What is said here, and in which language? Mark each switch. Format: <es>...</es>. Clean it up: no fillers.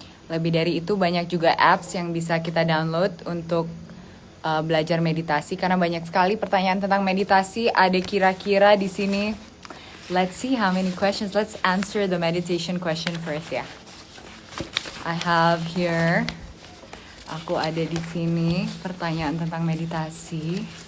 <id>Lebih dari itu banyak juga apps yang bisa kita download untuk belajar meditasi karena banyak sekali pertanyaan tentang meditasi. Ada kira-kira di sini.</id> <en>Let's see how many questions. Let's answer the meditation question first ya. I have here.</en> <id>Aku ada di sini pertanyaan tentang meditasi.</id>